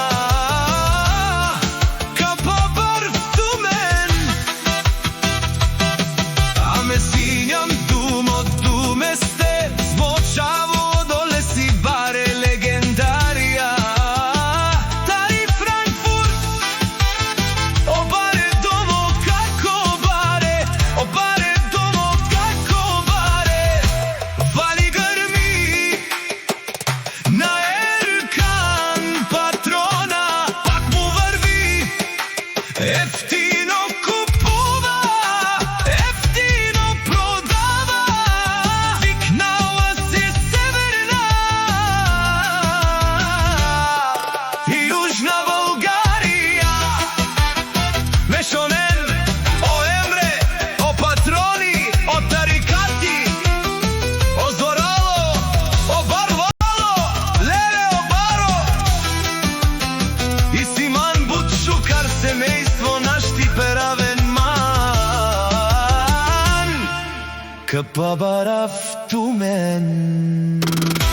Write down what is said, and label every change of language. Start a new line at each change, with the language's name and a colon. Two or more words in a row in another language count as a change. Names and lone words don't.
Romany: Синјам думот думесте, звучаво доле си баре легендарија. Тари Франкфурт, о баре домо како баре, о баре домо како баре.
Macedonian: Вали грми на Еркан Патрона, пак му врви, ефтино купува, ефтино продава, викнала се Северна и Јужна Българија.
Romany: Мешонен, о Емре, о Патрони, о тарикати, о Зорало, о Барвало, леле о Баро и Симан Будшукар, семејство нашти перавен ман, капабарав тумен.